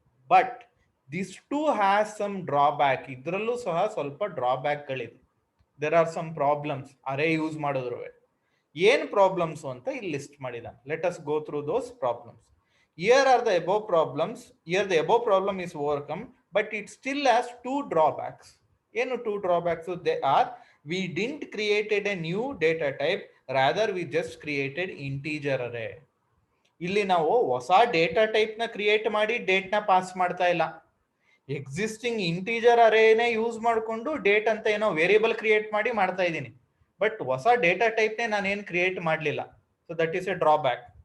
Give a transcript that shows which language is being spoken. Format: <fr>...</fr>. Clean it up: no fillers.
<en>But this too has some drawback.</en> <kn>ಇದರಲ್ಲೂ ಸಹ ಸ್ವಲ್ಪ ಡ್ರಾಬ್ಯಾಕ್ ಗಳಿದೆ.</kn> <en>there are some problems</en> <kn>array use ಮಾಡಿದ್ರು. ಏನ್ ಪ್ರಾಬ್ಲಮ್ಸ್ ಅಂತ ಇಲ್ಲಿ ಲಿಸ್ಟ್ ಮಾಡಿದಾನೆ.</kn> <en>Let us go through those problems. Here are the above problems. Here the above problem is overcome, but it still has 2 drawbacks.</en> <kn>ಏನು 2 drawbacks?</kn> <en>They are, we didn't created a new data type, rather we just created integer array.</en> <kn>ಇಲ್ಲಿ ನಾವು ಹೊಸ data type ನ create ಮಾಡಿ date ನ pass ಮಾಡ್ತಾ ಇಲ್ಲ. Existing integer ಅರೇನೇ use ಮಾಡಿಕೊಂಡು ಡೇಟ್ ಅಂತ ಏನೋ ವೇರಿಯೇಬಲ್ ಕ್ರಿಯೇಟ್ ಮಾಡಿ ಮಾಡ್ತಾ ಇದ್ದೀನಿ. ಬಟ್ ಹೊಸ ಡೇಟಾ ಟೈಪ್ ನೇ ನಾನೇನು ಕ್ರಿಯೇಟ್ ಮಾಡಲಿಲ್ಲ.</kn> <en>So that is a drawback.</en>